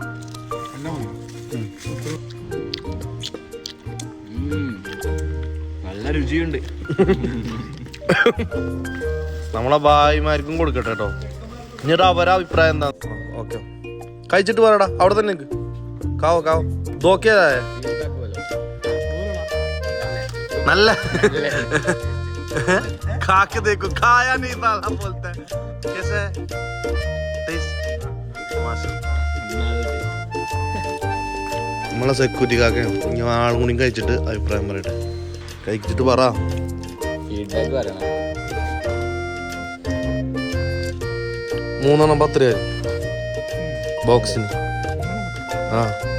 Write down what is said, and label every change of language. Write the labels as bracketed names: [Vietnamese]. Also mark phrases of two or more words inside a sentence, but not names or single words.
[Malayalam] നല്ല രുചിയുണ്ട്. നമ്മളെ ഭായിമാർക്കും കൊടുക്കട്ടെ കേട്ടോ. എന്നിട്ട് അവരെ അഭിപ്രായം എന്താ? ഓക്കെ, കഴിച്ചിട്ട് പറയടാ. അവിടെ തന്നെ നിൽക്ക്. [Hindi] കാവോ [Malayalam] നോക്കിയതാ നല്ല [Hindi] खाके देखो, खाया नहीं साला बोलता है. कैसे है टेस्ट? [Malayalam] നമ്മളെ സെക്യൂരിറ്റി കാക്കയാണ്. ഇനി ആളും കൂടി കഴിച്ചിട്ട് അഭിപ്രായം പറയട്ടെ. കഴിച്ചിട്ട് പറ. ഫീഡ്ബാക്ക് പറയണം. 3 10 രൂപ ബോക്സിന്. നല്ലതാണല്ലേ?